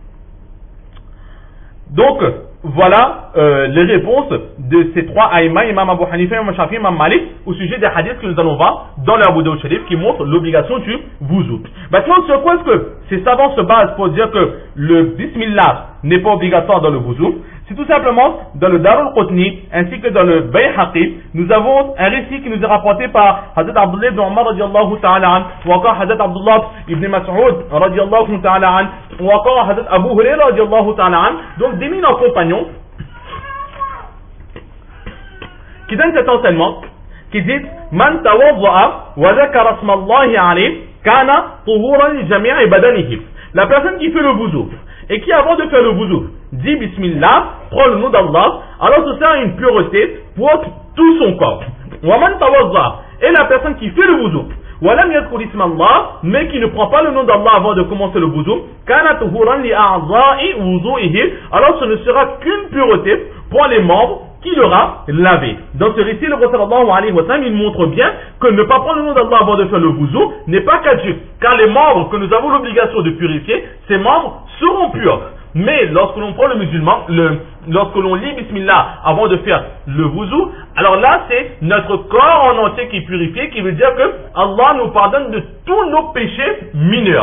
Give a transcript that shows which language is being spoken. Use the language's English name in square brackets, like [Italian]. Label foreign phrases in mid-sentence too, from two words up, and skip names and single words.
[French] Donc voilà les réponses de ces trois aïmas, Imam Abu Hanifa, Imam Shafi, Imam Malik, au sujet des hadiths que nous allons voir dans le Abu Dawud Sharif qui montrent l'obligation du wudu. Maintenant, sur quoi est-ce que ces savants se basent pour dire que le Bismillah n'est pas obligatoire dans le wudu? C'est tout simplement dans le Darul Qutni ainsi que dans le Bayhaqi, nous avons un récit qui nous est rapporté par Hazrat Abdullah ibn Umar [Arabic] رضي الله تعالى عن, [French] ou encore [Arabic] Hazrat Abdullah ibn Mas'ud رضي الله تعالى عن, [French] ou encore [Arabic] Hazrat Abu Hurairah رضي الله تعالى عن, [French] donc d'éminents compagnons qui donnent cet enseignement qui dit [Arabic] من توضأ وذكر اسم الله عليه كان طهورا لجميع بدنه. [French] La personne qui fait le wudu et qui avant de faire le wudu dit Bismillah, prend le nom d'Allah, alors ce sera une pureté pour tout son corps. [Arabic] ومن توضأ, [French] et la personne qui fait le wudu [Arabic] ولم يذكر اسم الله, [French] mais qui ne prend pas le nom d'Allah avant de commencer le wudu, [Arabic] كان طهورا لأعضاء وضوئه, [French] alors ce ne sera qu'une pureté pour les membres qu'il aura lavé. Dans ce récit, le prophète [Arabic] صلى الله عليه وسلم, [French] il montre bien que ne pas prendre le nom d'Allah avant de faire le wudu n'est pas caduc, car les membres que nous avons l'obligation de purifier, ces membres seront purs. Mais lorsque l'on prend le musulman, lorsque l'on lit Bismillah avant de faire le wudu, alors là c'est notre corps en entier qui est purifié, qui veut dire que Allah nous pardonne de tous nos péchés mineurs.